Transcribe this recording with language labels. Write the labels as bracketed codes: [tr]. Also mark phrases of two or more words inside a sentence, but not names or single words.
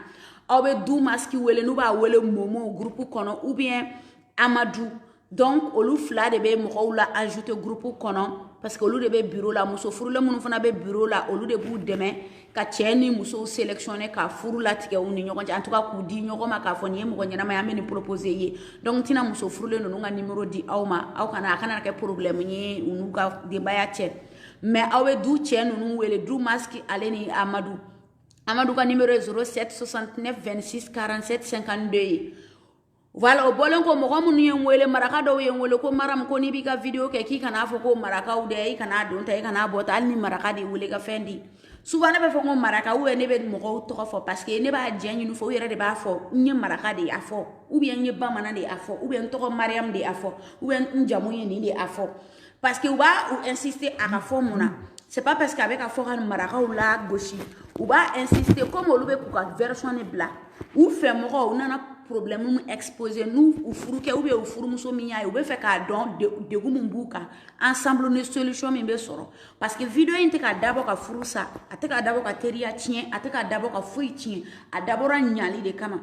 [bm] Aw be du maski wele n'u b'a wele momo groupe kɔnɔ [fr] ou bien [bm] Amadou. Donc olu fila de be mɔgɔw la ajouter groupe kɔnɔ [fr] parce que [bm] olu de be bureau la. Muso furulen minnu fana be bureau la olu de b'u dɛmɛ ka cɛ ni musow sélectionner ka furu latigɛ u ni ɲɔgɔn cɛ. [fr] En tout cas [bm] k'u di ɲɔgɔn ma k'a fɔ nin ye mɔgɔ ɲɛnama ye an bɛ nin proposer ye. Donc tina muso furulen ninnu ka numéro di aw ma aw kana a kana kɛ problème ye u n'u ka denbaya cɛ. Mais aw be du cɛ ninnu wele du maski ale ni Amadou. Amadou ka numéro est 07 69 26 47 52 ye. Voilà, o bolen ko mɔgɔ minnu ye n wele maraka dɔw ye n wele ko Maram ko n'i b'i ka vidéo kɛ k'i kana fɔ ko marakaw dɛ i kana don ta i kana bɔ ta hali ni maraka de wele ka fɛn di. Souvent ne bɛ fɔ ko maraka [fr] ou bien [bm] ne bɛ mɔgɔw tɔgɔ fɔ [fr] parce que [bm] ne b'a diya ɲini fɔ u yɛrɛ de b'a fɔ n ye maraka de y'a fɔ [fr] ou bien [bm] n ye bamanan de y'a fɔ [fr] ou bien [bm] n tɔgɔ Mariam de y'a fɔ ou bien n jamu ye nin de y'a fɔ [fr] parce que [bm] u b'a insister a ka fɔ mun na. [fr] C'est pas parce que [bm] a bɛ ka fɔ ka marakaw la gosi u b'a insister comme olu bɛ k'u ka version de bila u fɛ mɔgɔw u nana problème mun exposer n'u u furukɛ [fr] ou bien [bm] u furumuso min y'a ye u bɛ fɛ k'a dɔn degun min b'u kan ensemble ni solution min bɛ sɔrɔ [fr] parce que [bm] vidéo in tɛ ka dabɔ ka furu sa a tɛ ka dabɔ ka teriya tiɲɛ a tɛ ka dabɔ ka foyi tiɲɛ a dabɔra ɲali de kama.